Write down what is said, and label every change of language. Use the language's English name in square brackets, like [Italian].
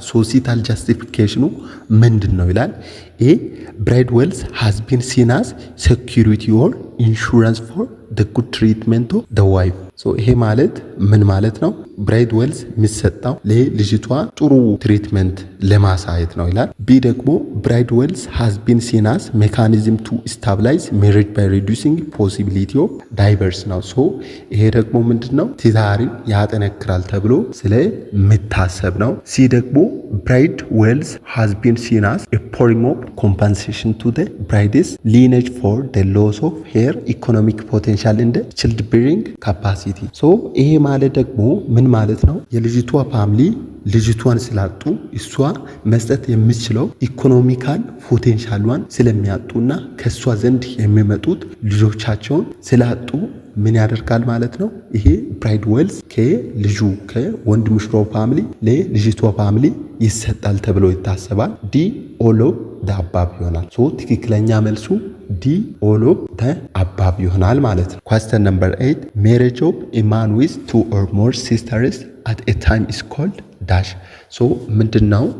[Amharic] ሶሲታል ጃስቲፊኬሽኑ ምንድን ነው ይላል። ይሄ [English] ብራይድ ዌልዝ ሃዝ ቢን ሲን አስ ሴኩሪቲ ኦር ኢንሹራንስ ፎር the good treatment of the wife። [Amharic] ይሄ ማለት ምን ማለት ነው? ብራይድ ዌልዝ የሚሰጠው ለልጅቷ ጥሩ ትሪትመንት ለማሳየት ነው ይላል። ቢ ደግሞ ብራይድ ዌልዝ [English] has been seen as mechanism to stabilize marriage by reducing possibility of divorce [Amharic] ነው። ይሄ ደግሞ ምንድነው? ትዳርን ያጠነክራል ተብሎ ስለሚታሰብ ነው። ሲ ደግሞ [English] ብራይድ ዌልዝ has been seen as a form of compensation to the bride's lineage for the loss of her economic potential in the child bearing capacity። [Amharic] ይሄ ማለት ደግሞ ምን ማለት ነው? የልጅቷ ፋሚሊ ልጅቷን ስላጡ እሷ መስጠት የምትችለው ኢኮኖሚካል ፖቴንሻሏን ስለሚያጡና ከሷ ዘንድ የሚመጡት ልጆቻቸውን ስላጡ ምን ያደርጋል ማለት ነው? ይሄ ብራይድ ዌልዝ ከልጁ ከወንድ ሙሽራው ፋሚሊ ለልጅቷ ፋሚሊ ይሰጣል ተብሎ ይታሰባል። [English] ዲ ኦል ኦፍ ዘ አባብ [Amharic] ይሆናል። ትክክለኛ መልሱ [English] ዲ ኦል ኦፍ ዘ አባብ [Amharic] ይሆናል ማለት ነው። [English] ኳስቸን ነምበር 8 ሜሬጅ ኦፍ ኤ ማን ዊዝ ቱ ኦር ሞር ሲስተርስ አት ኤ ታይም ኢዝ ኮልድ ዳሽ። [Amharic] ምንድነው?